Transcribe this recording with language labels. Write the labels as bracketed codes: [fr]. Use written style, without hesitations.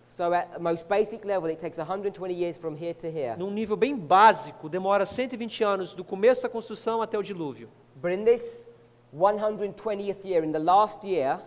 [en] So at the most basic level, it takes 120 years from here to here. [pt] num nível bem básico, demora 120 anos do começo da construção até o dilúvio. [en] But in this 120th year, in the last year,